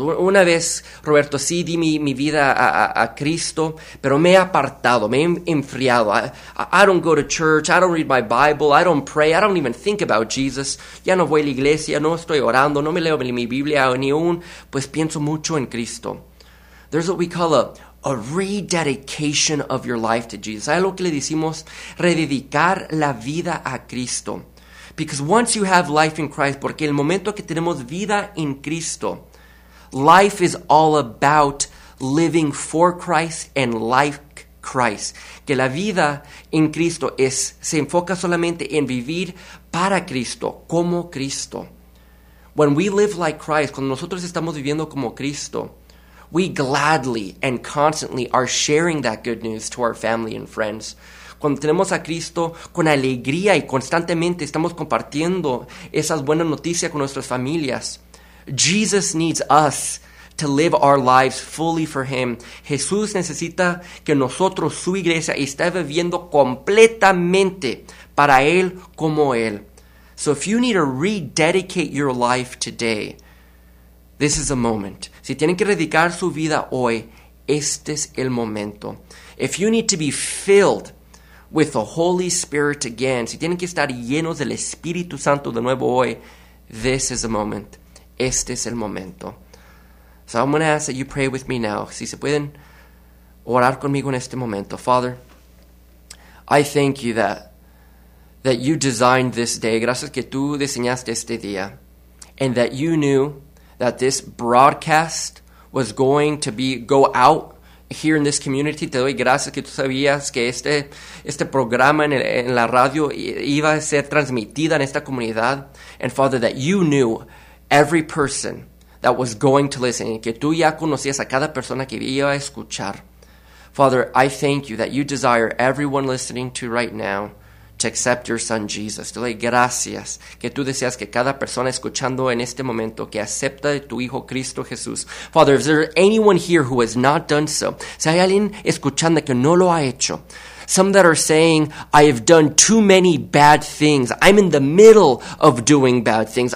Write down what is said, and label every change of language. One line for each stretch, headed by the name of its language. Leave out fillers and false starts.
Spanish: Una vez, Roberto, sí, di mi vida a Cristo, pero me he apartado, me he enfriado.
English: I don't go to church, I don't read my Bible, I don't pray, I don't even think about Jesus.
Spanish: Ya no voy a la iglesia, no estoy orando, no me leo mi Biblia, ni aún, pues pienso mucho en Cristo.
English: There's what we call a rededication of your life to Jesus.
Spanish: Hay lo que le decimos, rededicar la vida a Cristo.
English: Because once you have life in Christ,
Spanish: porque el momento que tenemos vida en Cristo,
English: life is all about living for Christ and like Christ.
Spanish: Que la vida en Cristo se enfoca solamente en vivir para Cristo, como Cristo.
English: When we live like Christ,
Spanish: cuando nosotros estamos viviendo como Cristo,
English: we gladly and constantly are sharing that good news to our family and friends.
Spanish: Cuando tenemos a Cristo, con alegría y constantemente estamos compartiendo esas buenas noticias con nuestras familias.
English: Jesus needs us to live our lives fully for Him.
Spanish: Jesús necesita que nosotros, su iglesia, esté viviendo completamente para Él como Él.
English: So if you need to rededicate your life today, this is the moment.
Spanish: Si tienen que dedicar su vida hoy, este es el momento.
English: If you need to be filled with the Holy Spirit again,
Spanish: si tienen que estar llenos del Espíritu Santo de nuevo hoy,
English: this is the moment.
Spanish: Este es el momento.
English: So I'm going to ask that you pray with me now.
Spanish: Si se pueden orar conmigo en este momento.
English: Father, I thank you that you designed this day.
Spanish: Gracias que tú diseñaste este día.
English: And that you knew that this broadcast was going to go out here in this community.
Spanish: Te doy gracias que tú sabías que este programa en la radio iba a ser transmitida en esta comunidad.
English: And Father, that you knew every person that was going to listen,
Spanish: que tú ya conocías a cada persona que iba a escuchar.
English: Father, I thank you that you desire everyone listening to right now to accept your son Jesus.
Spanish: Te doy gracias que tú deseas que cada persona escuchando en este momento que acepta de tu hijo Cristo Jesús.
English: Father, if there is anyone here who has not done so,
Spanish: si hay alguien escuchando que no lo ha hecho,
English: some that are saying, I have done too many bad things. I'm in the middle of doing bad things.